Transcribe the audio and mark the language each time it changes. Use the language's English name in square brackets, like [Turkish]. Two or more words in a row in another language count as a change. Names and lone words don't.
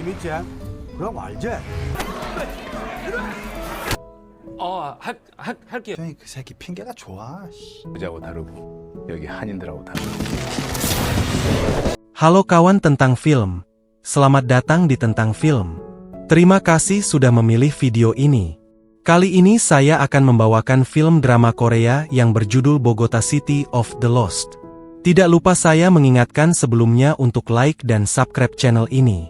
[Korean] 재밌지? 그럼 알지? 할게요. 형이 그 새끼 핑계가 좋아. 여자하고 다르고 여기 한인들하고 다르고. [Indonesian] Halo kawan tentang film. Selamat datang di Tentang Film. Terima kasih sudah memilih video ini. Kali ini saya akan membawakan film drama Korea yang berjudul Bogota City of the Lost. Tidak lupa saya mengingatkan sebelumnya untuk like dan subscribe channel ini.